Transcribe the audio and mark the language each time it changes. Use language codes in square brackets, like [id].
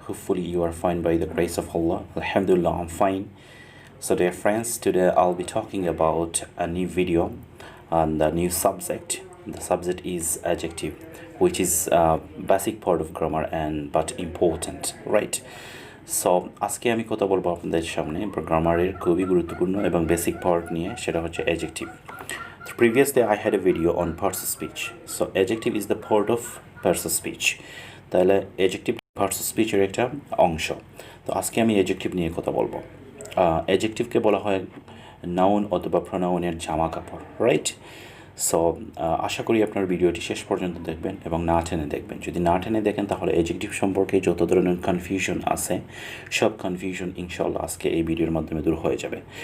[en] Hopefully you are fine by the grace of Allah. Alhamdulillah, I'm fine. So dear friends, today I'll be talking about a new video and a new subject. The subject is adjective, which is a basic part of grammar and but important, right? [bn] So আজকে আমি কথা বলবো আপনাদের সামনে গ্রামারের খুবই গুরুত্বপূর্ণ এবং বেসিক পার্ট নিয়ে, সেটা হচ্ছে adjective. [en] So previously I had a video on parts of speech. So adjective is the part of parts of speech. [bn] তাহলে adjective parts of speech এর একটা অংশ। তো আজকে আমি adjective নিয়ে কথা বলবো। adjectiveকে বলা হয় নাউন অথবা প্রোনাউনের জামা কাপড়, রাইট? সো আশা করি আপনার ভিডিওটি শেষ পর্যন্ত দেখবেন এবং না টেনে দেখবেন। যদি না টেনে দেখেন তাহলে এডজেক্টিভ সম্পর্কে যত ধরনের কনফিউশন আছে সব কনফিউশন ইনশাল্লাহ আজকে এই ভিডিওর মাধ্যমে দূর হয়ে যাবে।